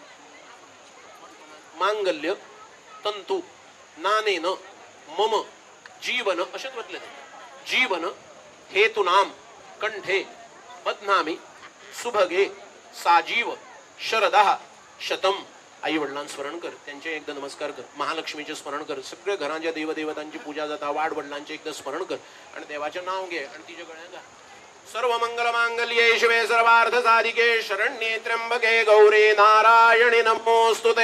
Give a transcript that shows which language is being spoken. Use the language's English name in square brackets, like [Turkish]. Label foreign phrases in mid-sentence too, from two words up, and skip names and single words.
[Sanskrit] मांगल्य तंतु नानेन मम जीवन [Marathi] असेच म्हटले [Sanskrit] जीवन हेतुनाम कंठे बध्नामी सुभगे साजीव शरदः शतम. [Marathi] आई वडिलांना स्मरण कर, त्यांचे एकदा नमस्कार कर, महालक्ष्मीचे स्मरण कर, सगळ्या घरांच्या देवदेवतांची पूजा जाता, वाढ वडिलांचे एकदा स्मरण कर आणि देवाचे नाव घे आणि तिच्या गळ्यात घाल. [Sanskrit] सर्व मंगल मांगल्ये शिवे सर्वार्थ साधिके शरण्ये त्र्यंबके गौरी नारायणी नमोस्तुते.